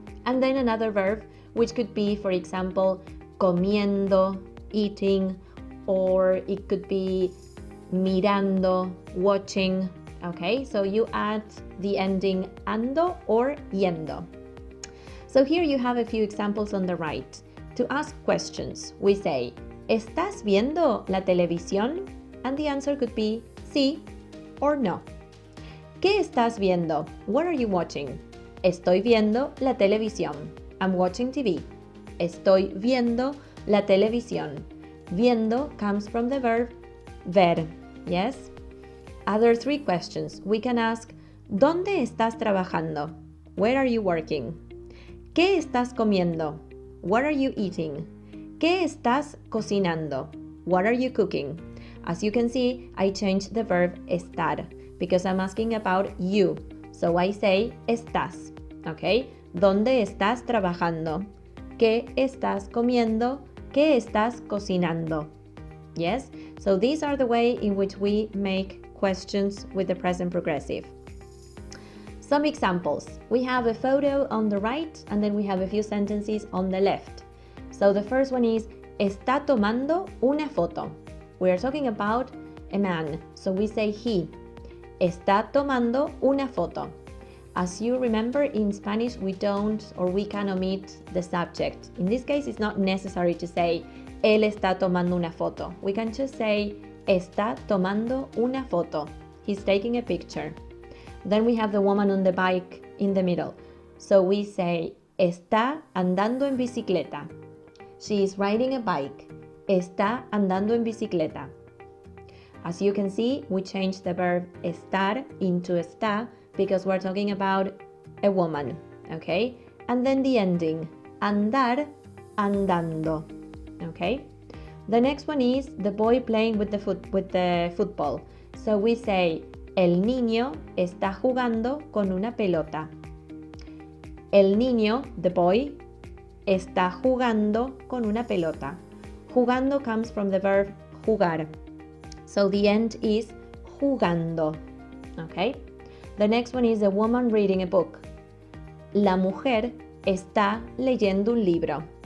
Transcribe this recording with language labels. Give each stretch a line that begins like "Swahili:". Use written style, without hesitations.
English: And then another verb, which could be, for example, comiendo, eating, or it could be mirando, watching. Okay, so you add the ending ando or yendo. So here you have a few examples on the right. To ask questions, we say,
Spanish: ¿estás viendo la televisión?
English: And the answer could be sí or no.
Spanish: ¿Qué estás viendo?
English: What are you watching?
Spanish: Estoy viendo la televisión.
English: I'm watching TV.
Spanish: Estoy viendo la televisión.
English: Viendo comes from the verb ver. Yes? Other three questions. We can ask,
Spanish: ¿dónde estás trabajando?
English: Where are you working?
Spanish: ¿Qué estás comiendo?
English: What are you eating?
Spanish: ¿Qué estás cocinando?
English: What are you cooking? As you can see, I changed the verb estar because I'm asking about you. So I say estás. Okay?
Spanish: ¿Dónde estás trabajando? ¿Qué estás comiendo? ¿Qué estás cocinando? Yes?
English: So these are the way in which we make questions with the present progressive. Some examples. We have a photo on the right and then we have a few sentences on the left. So the first one is,
Spanish: está tomando una foto.
English: We are talking about a man. So we say he.
Spanish: Está tomando una foto.
English: As you remember, in Spanish, we don't or we can omit the subject. In this case, it's not necessary to say,
Spanish: él está tomando una foto.
English: We can just say,
Spanish: está tomando una foto.
English: He's taking a picture. Then we have the woman on the bike in the middle. So we say,
Spanish: está andando en bicicleta.
English: She is riding a bike.
Spanish: Está andando en bicicleta.
English: As you can see, we changed the verb estar into está because we're talking about a woman, okay? And then the ending, andar, andando, okay? The next one is the boy playing with the football. So we say,
Spanish: el niño está jugando con una pelota. El niño,
English: the boy,
Spanish: está jugando con una pelota.
English: Jugando comes from the verb jugar. So the end is jugando, okay? The next one is a woman reading a book.
Spanish: La mujer está leyendo un libro.